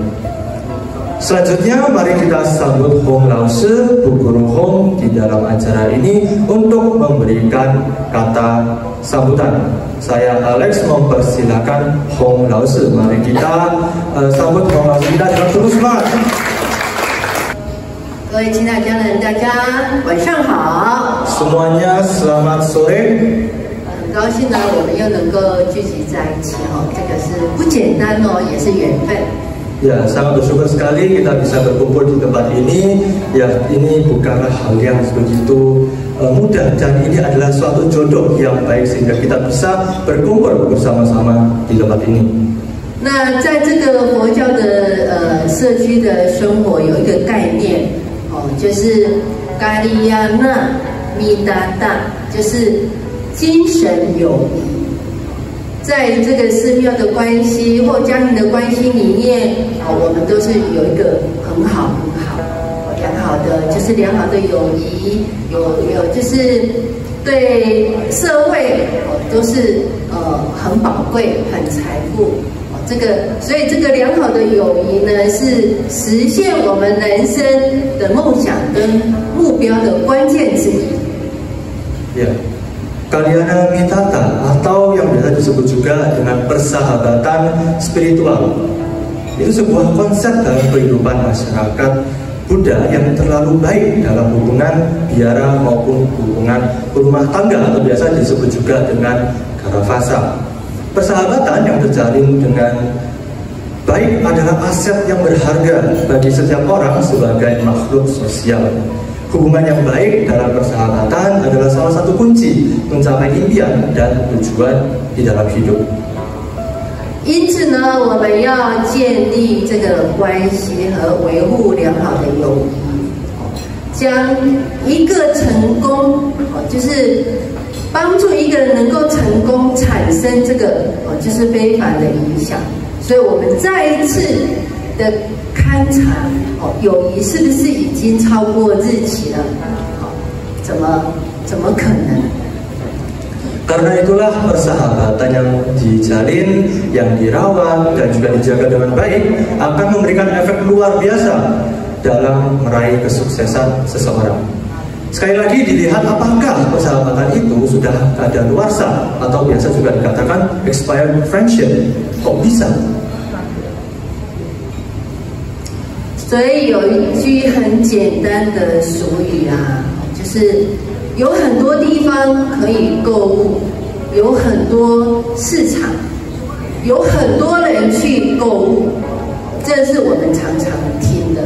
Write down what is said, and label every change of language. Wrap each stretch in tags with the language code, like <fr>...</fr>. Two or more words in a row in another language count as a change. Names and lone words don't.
<id>Selanjutnya mari kita sambut Hong Lao Se, Bu Guru Hong di dalam acara ini untuk memberikan kata sambutan. Saya Alex mempersilakan Hong Lao Se. Mari kita sambut Hong Lao Se, kita dengan tulus semangat.</id> <zh>各位亲爱的家人，大家晚上好。</zh> <id>Semuanya selamat sore.</id> <zh>很高兴呢，我们又能够聚集在一起哦，这个是不简单哦，也是缘分。</zh> <id>Ya, sangat bersyukur sekali kita bisa berkumpul di tempat ini. Ya, ini bukanlah hal yang begitu mudah, dan ini adalah suatu jodoh yang baik sehingga kita bisa berkumpul bersama-sama di tempat ini.</id> <zh>那在这个佛教的社区的生活有一个概念就是咖利亚那密达达，就是精神友谊。在这个寺庙的关系或家庭的关系里面我们都是有一个很好良好的，就是良好的友谊，有就是对社会都是很宝贵、很财富。所以这个良好的友谊呢，是实现我们人生的梦想跟目标的关键之一。</zh> <id>Ya, Kalyana Mitata atau yang biasa disebut juga dengan persahabatan spiritual, itu sebuah konsep dalam kehidupan masyarakat Buddha yang terlalu baik dalam hubungan biara maupun hubungan rumah tangga atau biasa disebut juga dengan Karavasa. Persahabatan yang terjalin dengan baik adalah aset yang berharga bagi setiap orang sebagai makhluk sosial. Hubungan yang baik dalam persahabatan adalah salah satu kunci mencapai impian dan tujuan di dalam hidup.</id> <zh>因此呢，我们要建立这个关系和维护良好的友谊，将一个成功就是帮助一个人能够成功产生这个就是非凡的影响。所以我们再一次的勘察友谊是不是已经超过日期了？怎么可能？</zh> <id>Karena itulah persahabatan yang dijalin, yang dirawat, dan juga dijaga dengan baik akan memberikan efek luar biasa dalam meraih kesuksesan seseorang. Sekali lagi dilihat apakah persahabatan itu sudah kadaluarsa atau biasa juga dikatakan</id> <en>expired friendship.</en> <id>Kok bisa?</id> <zh>所以有一句很简单的俗语就是有很多地方可以购物，有很多市场，有很多人去购物，这是我们常常听的。</zh>